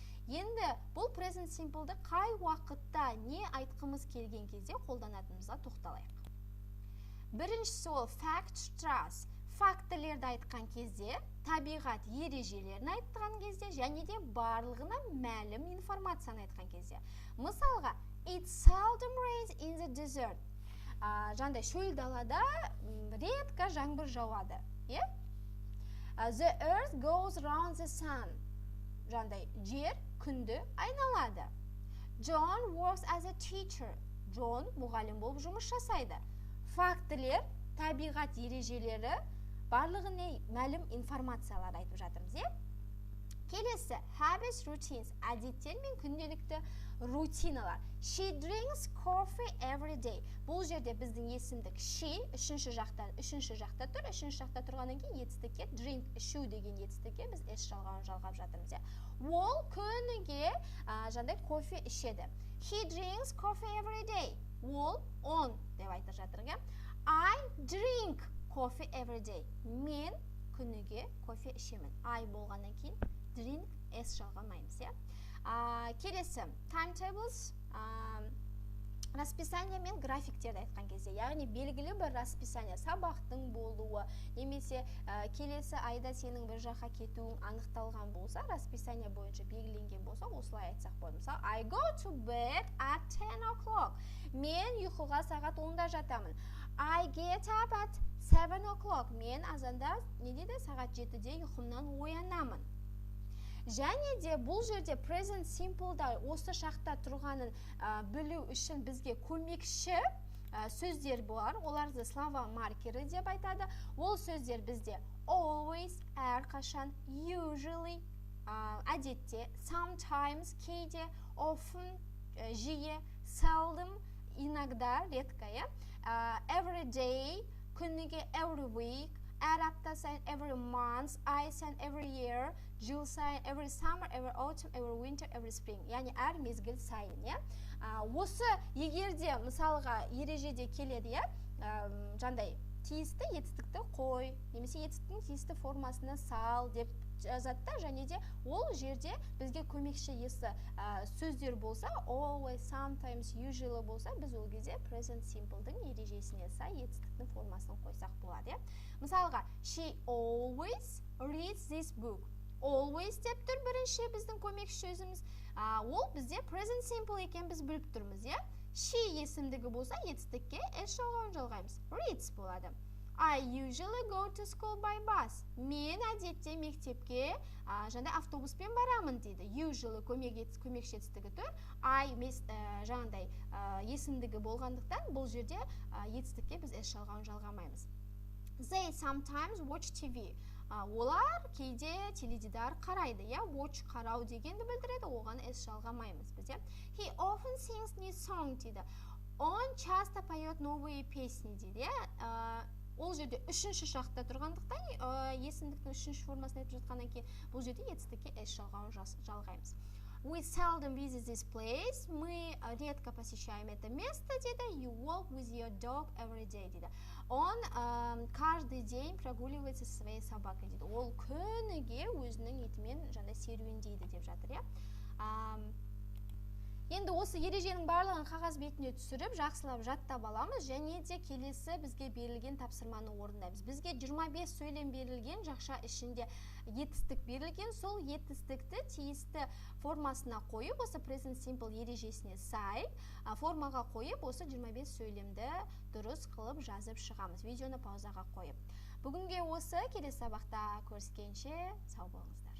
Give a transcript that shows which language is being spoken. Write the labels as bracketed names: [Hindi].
[Kazakh] Енді бұл present simple'ды қай уақытта не айтқымыз келген кезде қолданатынымызға тоқталайық. Біріншісі ол fact, trust. Фактілерді айтқан кезде, табиғат ережелерін айтқан кезде, және де барлығына мәлім информацияны айтқан кезде. [English] Мысалға, it seldom rains in the desert. [Kazakh] Жандай шөл далада редко жаңбыр жауады. [English] The earth goes round the sun. [Kazakh] Жандай жер күнді айналады. [English] John works as a teacher. [Kazakh] John мұғалім болып жұмыс жасайды. Фактілер, табиғат ережелері барлығына мәлім информациялар айтып жатырмыз, Келесі, habits, routines, әдеттер мен күнделікті рутиналар. [English] She drinks coffee every day. [Kazakh] Бұл жерде біздің есімдік she, үшінші жақта тұр. Үшінші жақта тұрғаннан кейін етістікке drink, ішу деген етістікке біз s жалғауын жалғап жатырмыз, Ол күніге жандай кофе ішеді. [English] He drinks coffee every day. [Kazakh] Ол on деп айтып жатыр, [English] I drink coffee every day. [Kazakh] Мен күніге кофе ішемін. I болғаннан кейін drink s жалғамаймыз, Келесі, timetables, расписание мен графиктерді айтқан кезде, яғни белгілі бір расписание, сабақтың болуы, немесе келесі айда сенің бір жаққа кетуің анықталған болса, расписание бойынша белгіленген болса, осылай айтсақ болады. [English] Мысалы, I go to bed at 10 o'clock. [Kazakh] Мен ұйқыға сағат 10-да жатамын. [English] I get up at 7 o'clock. [Kazakh] Мен азанда сағат 7-де ұйқымнан оянамын. Және де бұл жерде present simple'да осы шақта тұрғанын білу үшін бізге көмекші сөздер бар. Оларды слова маркері деп айтады. Ол сөздер бізде always, әрқашан, usually, әдетте, sometimes, кейде, often, жиі, seldom, иногда, редко, every day, күніге every week, әр апта сайын every month, ай сайын every year, жыл сайын every summer, every autumn, every winter, every spring. Яғни әр мезгіл сайын, Осы егерде мысалға ережеде келеді, жандай тиісті етістікті қой, немесе етістіктің тиісті формасына сал деп жазады, және де ол жерде бізге көмекші есі сөздер болса, always, sometimes, usually болса, біз ол кезде present simple'дың ережесіне сай етістіктің формасын қойсақ болады. [English] Мысалға, she always reads this book. [Kazakh] Always деп тұр бірінші біздің көмекші сөзіміз. Ол бізде present simple екен біз біліп тұрмыз, She есімдігі болса, етістікке s жалғауын жалғаймыз. Reads болады. [English] I usually go to school by bus. [Kazakh] Мен әдетте мектепке жаңағыдай автобуспен барамын дейді. Usually көмекші етістігі тұр. I жаңағыдай есімдігі болғандықтан бұл жерде етістікке біз S жалғауын жалғамаймыз. [English] They sometimes watch TV. [Kazakh] Олар кейде теледидар қарайды. Watch қарау дегенді білдіреді, оған S жалғамаймыз біз. [English] He often sings new song [Kazakh] дейді. [Russian] Он часто поет новые песни [Kazakh] дейді. Ол жерде үшінші шақта тұрғандықтан есімдіктің үшінші формасын айтып жатқаннан кейін бұл жерде етістікке S жалғауын жалғаймыз. [English] We seldom visit this place. [Russian] Мы редко посещаем это место [Kazakh] дейді. [English] You walk with your dog every day [Kazakh] дейді. [Russian] Он каждый день прогуливается со своей собакой [Kazakh] дейді. Ол күніге өзінің итімен жаңа серуендейді деп жатыр. Енді осы ереженің барлығын қағаз бетіне түсіріп, жақсылап жаттап аламыз, және де келесі бізге берілген тапсырманы орындаймыз. Бізге 25 сөйлем берілген, жақша ішінде етістік берілген, сол етістікті тиісті формасына қойып, осы present simple ережесіне сай, формаға қойып, осы 25 сөйлемді дұрыс қылып жазып шығамыз. Видеоны паузаға қойып. Бүгінге осы, келесі сабақта көріскенше сау болыңыздар.